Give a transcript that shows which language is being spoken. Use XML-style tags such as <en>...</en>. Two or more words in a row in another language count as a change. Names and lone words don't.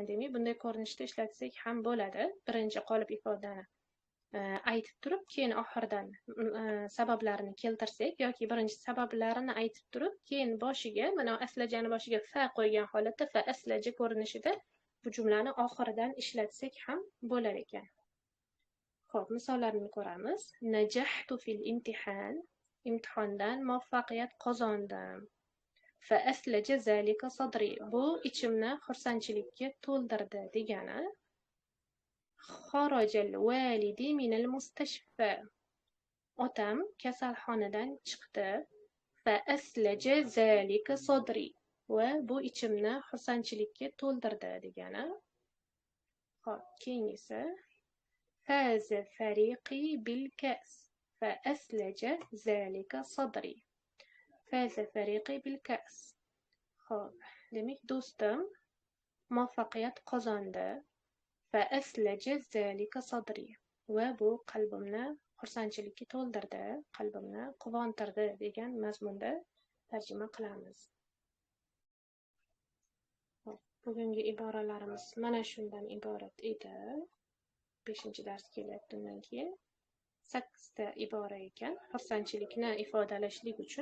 <uz>Demak, bunday ko'rinishda ishlatsak ham bo'ladi. Birinchi qolip ifodani aytib turib, keyin oxiridan sabablarini keltirsak yoki birinchi sabablarini aytib turib, keyin boshiga, mana aslajani boshiga fa qo'ygan holatda</uz> <ar>فأثلج</ar> <uz>ko'rinishida bu jumlani oxiridan ishlatsak ham bo'lar ekan. Xo'p, misollarni ko'ramiz.</uz> <ar>نجحت في الامتحان.</ar> <uz>Imtihondan muvaffaqiyat qozondim.</uz> <ar>فأثلج ذلك صدري.</ar> <uz>Bu ichimni xursandchilikka to'ldirdi degani.</uz> <ar>خرج والدي من المستشفى.</ar> <uz>Otam kasalxonadan chiqdi.</uz> <ar>فأثلج ذلك صدري.</ar> <uz>Va bu ichimni xursandchilikka to'ldirdi degani. Xo'p, keyingisi</uz> <ar>فاز فريقي بالكأس فأثلج ذلك صدري. فاز فريقي بالكأس.</ar> <uz>xo'p, demak do'stim muvaffaqiyat qozondi.</uz> <ar>فأثلج ذلك صدري.</ar> <uz>va bu qalbimni xursandchilikka to'ldirdi, qalbimni quvontirdi degan mazmunda tarjima qilamiz. Bugungi iboralarimiz mana shundan iborat edi. 5-dars kelyapti undan keyin. 8 ta ibora ekan, xursandchilikni ifodalashlik uchun.</uz>